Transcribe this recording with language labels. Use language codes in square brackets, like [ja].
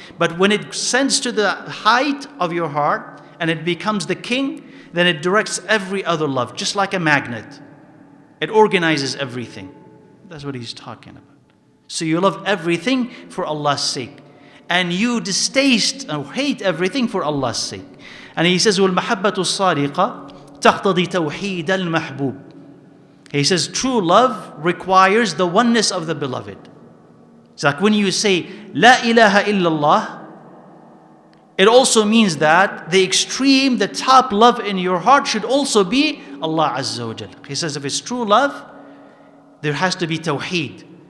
[en] But when it ascends to the height of your heart and it becomes the king, then it directs every other love, just like a magnet. It organizes everything. That's what he's talking about. So you love everything for Allah's sake. And you distaste or hate everything for Allah's sake. And he says, [ar] وَالْمَحَبَّةُ الصَّادِقَةُ تَقْتَضِي تَوْحِيدَ الْمَحْبُوبِ. [en] He says, true love requires the oneness of the beloved. It's like when you say, La ilaha illallah, it also means that the extreme, the top love in your heart should also be Allah Azza wa Jal. He says, if it's true love, there has to be tawheed.